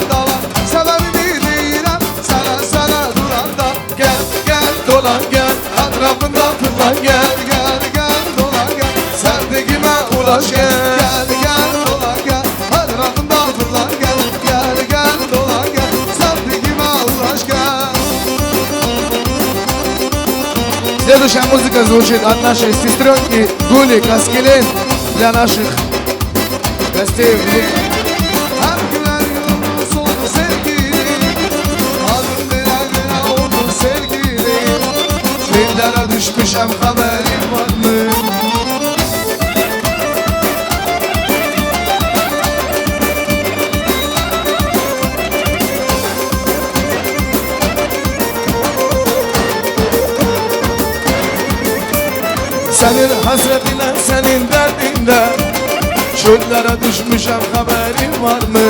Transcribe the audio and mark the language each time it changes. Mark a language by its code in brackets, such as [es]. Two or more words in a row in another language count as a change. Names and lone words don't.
[az] da var Sebebimi deyirəm sana sana duran da Gel gel dolan gel etrafından fırlan gel Gel gel dolan gel sevdiğime ulaş gel Gel gel dolan gel etrafından fırlan gel Gel gel dolan gel sevdiğime ulaş gel [ru] Следующая музыка звучит от нашей сестренки Гули Каскелен для наших гостей в Лиге. [az] Her güler yolumuz oldu sevgili Adım bela bela oldu sevgili Dillere düşmüşem haberim var mı? Senin hasretine, senin derdinde Çöllere düşmüşem haberin var mı?